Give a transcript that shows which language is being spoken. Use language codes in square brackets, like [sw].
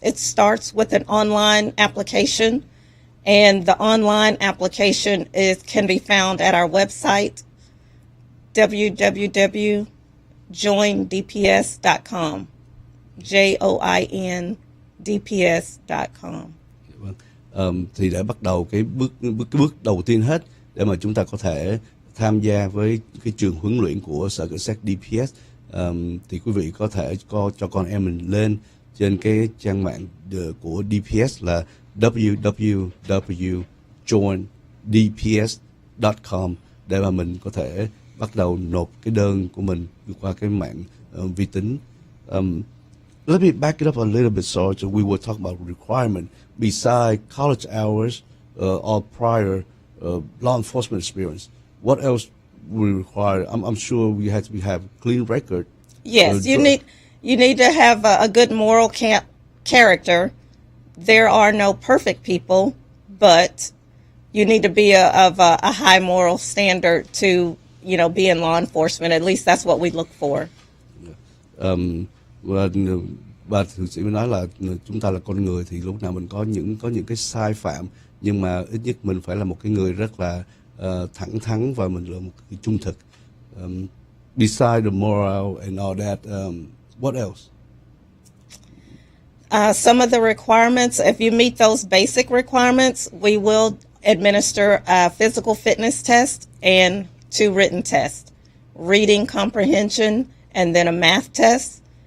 [en] It starts with an online application, and the online application can be found at our website, www.joindps.com, JOINDPS.com. [vi] Thì để bắt đầu cái bước đầu tiên hết để mà chúng ta có thể tham gia với cái trường huấn luyện của sở cảnh sát DPS, thì quý vị có thể cho con em mình lên trên cái trang mạng của DPS là www.joindps.com để mà mình có thể bắt đầu nộp cái đơn của mình qua cái mạng vi tính. [en] Let me back it up a little bit, Sarge. We were talking about requirement besides college hours or prior law enforcement experience. What else we require? I'm sure we have to have clean record. Yes, you need to have a good moral character. There are no perfect people, but you need to be of a high moral standard to be in law enforcement. At least that's what we look for. [vi] Và bà thực sĩ mới nói là chúng ta là con người thì lúc nào mình có những cái sai phạm, nhưng mà ít nhất mình phải là một cái người rất là thẳng thắn và mình là một cái trung thực. [en] Besides the moral and all that, what else? Some of the requirements, if you meet those basic requirements, we will administer a physical fitness test and 2 written tests, reading comprehension, and then a math test.